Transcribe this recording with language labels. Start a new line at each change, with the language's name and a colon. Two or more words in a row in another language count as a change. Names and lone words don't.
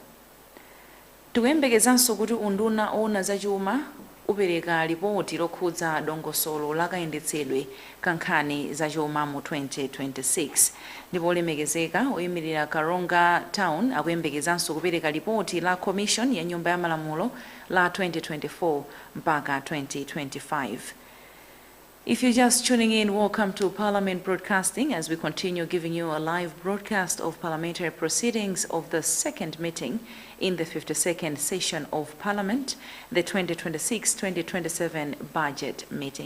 Nyanja: Tikuyembekezanso kuti unduna owona za chuma upereka ripoti lokhudza dongosolo la kayendetsedwe ka nkhani za chuma mu 2026. Ndipo olemekezeka oyimirira Karonga Town akuyembekezanso kupereka ripoti la Commission ya nyumba ya malamulo la 2024 mpaka 2025.
English: If you're just tuning in, welcome to Parliament Broadcasting as we continue giving you a live broadcast of parliamentary proceedings of the second meeting in the 52nd session of Parliament, the 2026-2027 budget meeting.